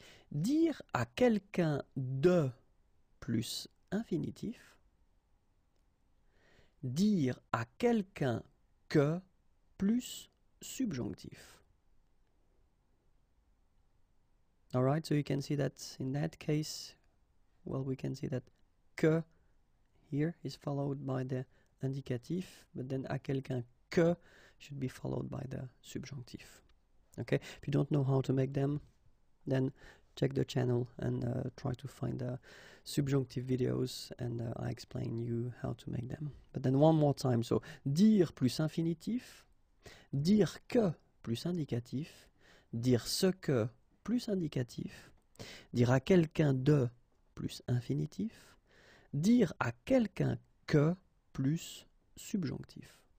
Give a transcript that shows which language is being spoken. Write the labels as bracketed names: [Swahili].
[French] Dire à quelqu'un de plus infinitif. Dire à quelqu'un que plus subjonctif. [English] All right, so you can see that in that case, well, we can see that que here is followed by the indicatif, but then à quelqu'un que should be followed by the subjunctif. Okay, if you don't know how to make them, then check the channel and try to find the subjunctive videos, and I explain you how to make them. But then one more time, so [French] dire plus infinitif, dire que plus indicatif, dire ce que plus indicatif, dire à quelqu'un de plus infinitif, dire à quelqu'un que plus subjonctif.